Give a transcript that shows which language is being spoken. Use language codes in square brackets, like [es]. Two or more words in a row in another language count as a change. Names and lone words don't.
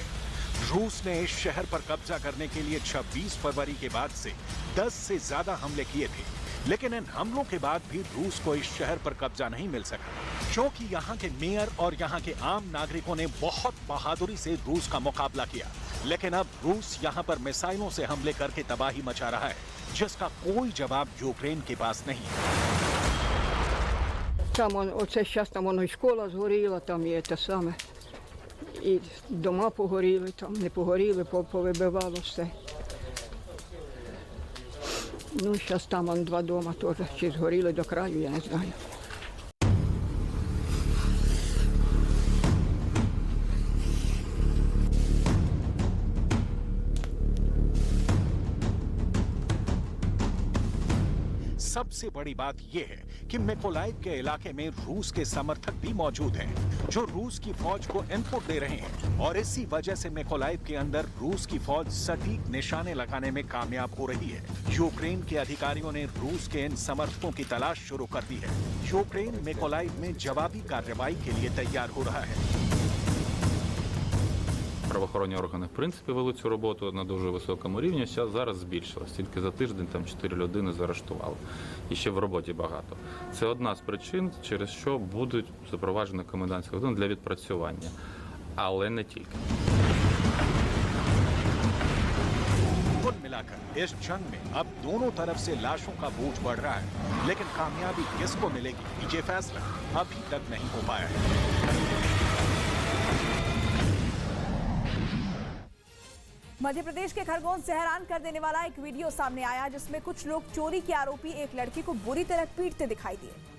[hi] रूस ने इस शहर पर कब्जा करने के लिए 26 फरवरी के बाद से 10 से ज्यादा हमले किए थे, लेकिन इन हमलों के बाद भी रूस को इस शहर पर कब्जा नहीं मिल सका क्योंकि यहाँ के मेयर और यहाँ के आम नागरिकों ने बहुत बहादुरी से रूस का मुकाबला किया। लेकिन अब रूस यहाँ पर मिसाइलों से हमले करके तबाही मचा रहा है, जिसका कोई जवाब यूक्रेन के पास नहीं है। [uk] Там оце зараз там воно і школа згоріла, там і те саме. І дома погоріли, там не погоріли, повибивало все. Ну, зараз там вон 2 дома теж чи згоріли до краю, я не знаю. [hi] सबसे बड़ी बात यह है कि मिकोलाइव के इलाके में रूस के समर्थक भी मौजूद हैं, जो रूस की फौज को इनपुट दे रहे हैं, और इसी वजह से मिकोलाइव के अंदर रूस की फौज सटीक निशाने लगाने में कामयाब हो रही है। यूक्रेन के अधिकारियों ने रूस के इन समर्थकों की तलाश शुरू कर दी है। यूक्रेन मिकोलाइव में जवाबी कार्रवाई के लिए तैयार हो रहा है। [uk] Правоохоронні органи, в принципі, вели цю роботу на дуже високому рівні. Зараз збільшилось. Тільки за тиждень там 4 людини заарештували. І ще в роботі багато. Це одна з причин, через що будуть запроваджені комендантські години для відпрацювання. Але не тільки. [hi] कुल मिलाकर इस जंग में अब दोनों तरफ से लाशों का बोझ बढ़ रहा है, लेकिन कामयाबी किसको मिलेगी ये फैसला अभी तक नहीं हो पाया है। मध्य प्रदेश के खरगोन से हैरान कर देने वाला एक वीडियो सामने आया, जिसमें कुछ लोग चोरी के आरोपी एक लड़की को बुरी तरह पीटते दिखाई दिए,